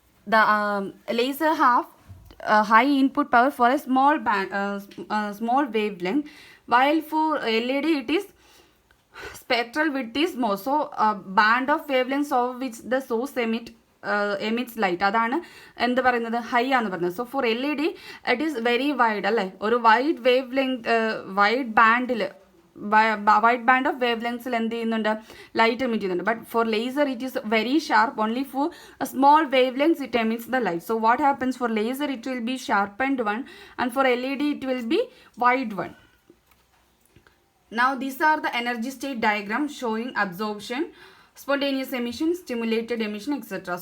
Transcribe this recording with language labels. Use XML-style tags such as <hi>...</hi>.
<en>The laser have high input power for a small small wavelength, while for LED it is spectral width is more. So band of wavelengths of which the source emits light,</en> <ml>അതാണ് എന്ത് പറയുന്നത്, high ആണെന്ന് പറയുന്നത്.</ml> <en>so for LED it is very wide</en> <ml>അല്ലേ, ഒരു wide wave length wide ബാൻഡിൽ wide band of wave ലെങ്സിൽ എന്ത് ചെയ്യുന്നുണ്ട്, light emit ചെയ്യുന്നുണ്ട്.</ml> <en>But for laser it is very sharp, only for a small wavelengths it emits the light. So what happens for laser it will be sharpened one and for LED it will be wide one. Now these are the energy state diagram showing absorption, spontaneous emission, stimulated emission, etc.</en>